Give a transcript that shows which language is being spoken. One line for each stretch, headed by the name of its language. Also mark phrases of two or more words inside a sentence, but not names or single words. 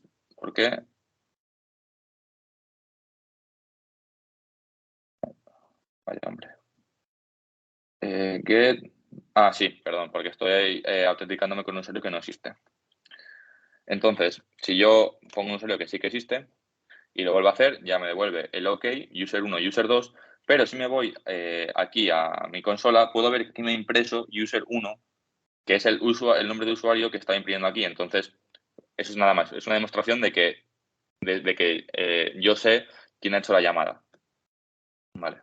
Spanish: ¿Por qué? Vaya hombre. Get. Ah, sí, perdón, porque estoy autenticándome con un usuario que no existe. Entonces, si yo pongo un usuario que sí que existe y lo vuelvo a hacer, ya me devuelve el OK, user 1, user 2, pero si me voy aquí a mi consola, puedo ver que me ha impreso user 1, que es el nombre de usuario que está imprimiendo aquí. Entonces, eso es nada más. Es una demostración de que, yo sé quién ha hecho la llamada. Vale.